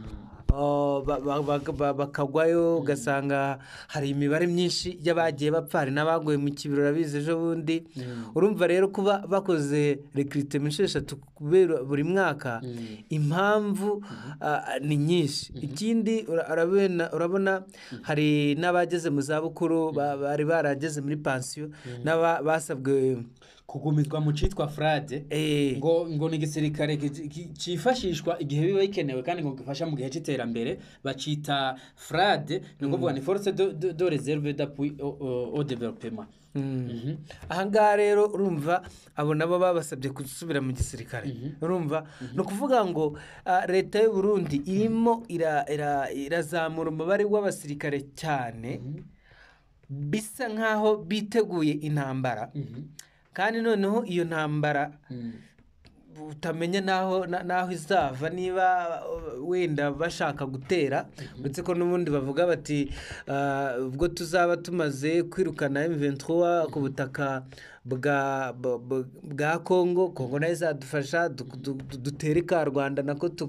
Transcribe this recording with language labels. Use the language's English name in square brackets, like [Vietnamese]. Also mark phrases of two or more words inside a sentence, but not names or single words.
[Rundi] bakagwayo ugasanga hari imibare myinshi y'abagiye bapfa hari n'abaguye mu kibiro rabize ejo bundi urumva rero kuba bakoze recruitment 3 buri mwaka impamvu ni nyinshi ikindi urabona hari n'abageze mu zabukuru bari barageze muri pension n'abasabwe kugumizwa mu citwa frade ngo ni gisirikare cifashishwa igihe biba bikenewe kandi ngo gifasha mu gihe cy'iterambere bacita frade ni ukuvuga ni [French] force de réserve d'appui au développement. [Rundi] Ahangaha rero urumva abo nabo babasabye gusubira mu gisirikare urumva no kuvuga ngo leta y'u Burundi irimo irazamura umubare w'abasirikare cyane bisa nkaho biteguye intambara kandi noneho iyo ntambara utamenya naho izava niba wenda bashaka gutera ndetse ko n'ubundi bavuga bati ubwo tuzaba tumaze kwirukana M23 ku butaka bwa Kongo nayo izadufasha dutere ka Rwanda nako